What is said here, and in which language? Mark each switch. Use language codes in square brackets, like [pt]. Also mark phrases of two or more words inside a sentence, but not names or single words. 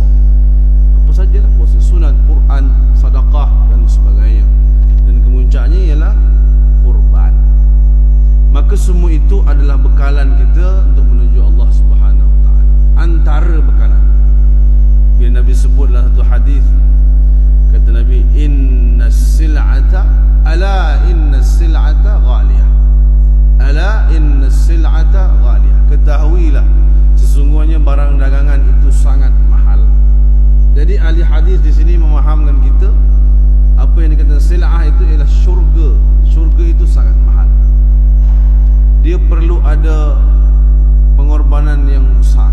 [ms] Apa sajalah, puasa sunat, Quran, sedekah dan sebagainya, dan kemuncaknya ialah kurban. Maka semua itu adalah bekalan kita untuk menuju Allah [ar] سبحانه وتعالى. [ms] Antara bekalan, bila Nabi sebut dalam satu hadis, kata Nabi, [ar] إن السلعة غالية، ألا إن السلعة غالية, [ms] ketahuilah sesungguhnya barang dagangan itu sangat mahal. Jadi ahli hadis di sini memahamkan kita apa yang dikatakan sil'ah itu ialah syurga. Syurga itu sangat mahal, dia perlu ada pengorbanan yang besar.